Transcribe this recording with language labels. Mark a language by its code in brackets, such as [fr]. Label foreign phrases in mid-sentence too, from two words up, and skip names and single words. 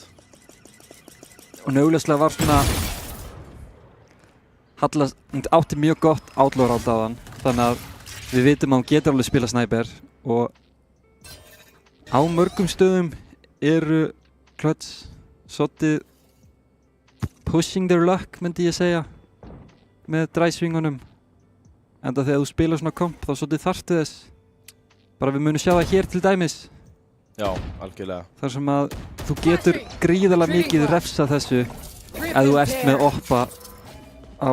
[is] Og augljóslega var svona Halla átti mjög gott [en] outlaw round [is] á hann, þannig að við vitum að hún getur alveg spila sniper og á mörgum stöðum eru Clutch svolítið [en] pushing their luck, [is] myndi ég segja, með dry-swingunum. Enda þegar þú spilar svona komp þá svolítið þarftu þess. Bara við munum sjá það hér til dæmis. Já, algjörlega. Þar sem að þú getur gríðarlega mikið refsa þessu ef þú ert með oppa á